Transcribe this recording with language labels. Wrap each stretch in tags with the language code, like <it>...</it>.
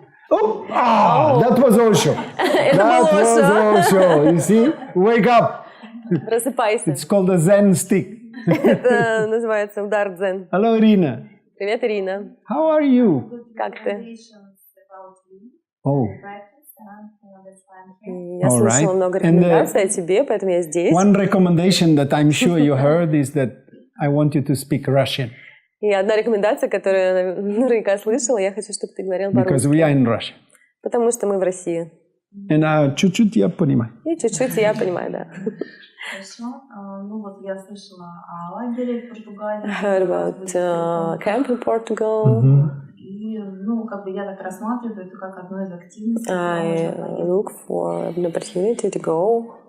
<en>That was Osho. That was Osho. You see? Wake up.</en> <ru>Просыпайся.</ru> <en>It's called a Zen stick.</en> <ru>Это называется удар дзен.</ru> <en>Hello, Irina.</en> <ru>Привет, Ирина.</ru> <en>How are you?</en> <ru>Как ты? Oh. Я слышала много рекомендаций о тебе, поэтому я здесь.</ru> <en>One recommendation that I'm sure you heard is that I want you to speak Russian.</en> <ru>И одна рекомендация, которую я наверняка слышала, я хочу, чтобы ты говорил</ru> <en>Because we are</en> <ru>по-русски.</ru> <en>in Russia.</en> <ru>Потому что мы в России. And чуть-чуть я понимаю. И чуть-чуть я понимаю, да. Хорошо. Ну вот я слышала о лагере в Португалии.</ru> <en>I heard about camp in Portugal.</en> <ru>И, ну, как бы я так рассматриваю это как одну из активностей.</ru> <en>I look for an opportunity to go.</en>